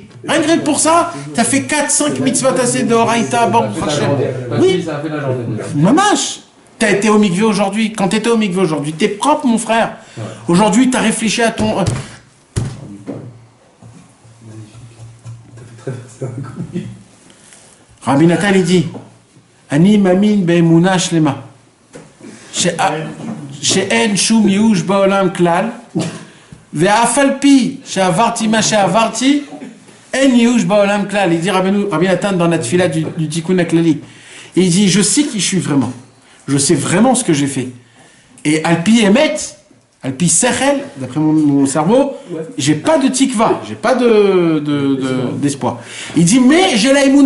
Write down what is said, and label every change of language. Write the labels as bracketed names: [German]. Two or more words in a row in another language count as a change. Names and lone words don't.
[French] Rien que pour ça, tu as fait 4-5 mitzvot assez de Horaïta, bon, oui, ça a fait la journée. Mamash. Tu as été au mikvé aujourd'hui. Quand tu étais au mikvé aujourd'hui, tu es propre, mon frère. Ouais. Aujourd'hui, tu as réfléchi à ton. Rabbi Nathan, il dit [Hebrew] אני מאמין באמונה שלמה. שאין שום יאוש בעולם כלל. ואף על פי שעברתי מה שעברתי. אין יאוש בעולם כלל. [French] Il dit Rabbi Nathan dans la tfila du Tikkun HaKlali. Il dit je sais qui je suis vraiment. Je sais vraiment ce que j'ai fait. Et [Hebrew] על פי אמת על פי שכל, [French] d'après mon cerveau, j'ai pas de tikva, j'ai pas d'espoir. Il dit, mais j'ai la émouna.